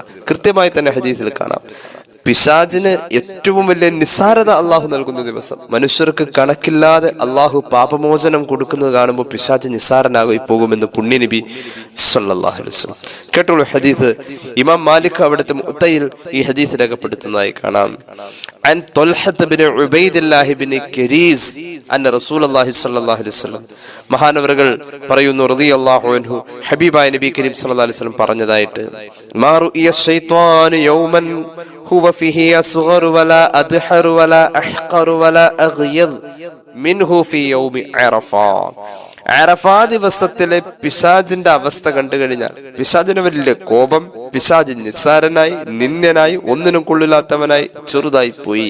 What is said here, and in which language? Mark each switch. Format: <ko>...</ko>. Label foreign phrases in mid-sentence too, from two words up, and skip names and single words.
<ml>കൃത്യമായി തന്നെ ഹദീസിൽ കാണാം, പിശാചിന് ഏറ്റവും വലിയ നിസ്സാരത അള്ളാഹു നൽകുന്ന ദിവസം. മനുഷ്യർക്ക് കണക്കില്ലാതെ അള്ളാഹു പാപമോചനം കൊടുക്കുന്നത് കാണുമ്പോൾ പിശാച് നിസ്സാരനായി പോകുമെന്ന് പുണ്യനബി</ml> <ar>صلى الله عليه وسلم.</ar> <ml>കേട്ടോളൂ ഹദീസ്. ഇമാം മാലിക് അവിടുത്തെ മുത്തയിൽ ഈ ഹദീസ് രേഖപ്പെടുത്തുന്നതായി കാണാം.</ml> <ar>عن طلحة بن عبيد الله بن كريز أن رسول الله صلى الله عليه وسلم</ar> <ml>മഹാനവറുകൾ പറയുന്നു</ml> <ar>رضي الله عنه,</ar> <ml>ഹബീബായ നബി കരീം</ml> <ar>صلى الله عليه وسلم പറഞ്ഞതായിട്ട്, ما رئي الشيطان يوما هو فيه أصغر ولا أدحر ولا أحقر ولا أغيظ منه في يوم عرفة.</ar> <ml>അറഫാ ദിവസത്തിലെ പിശാചിന്റെ അവസ്ഥ കണ്ടു കഴിഞ്ഞാൽ പിശാചിന് വലിയ കോപം, പിശാച് നിസ്സാരനായി, നിന്ദ്യനായി, ഒന്നിനും കൊള്ളില്ലാത്തവനായി, ചെറുതായി പോയി.</ml>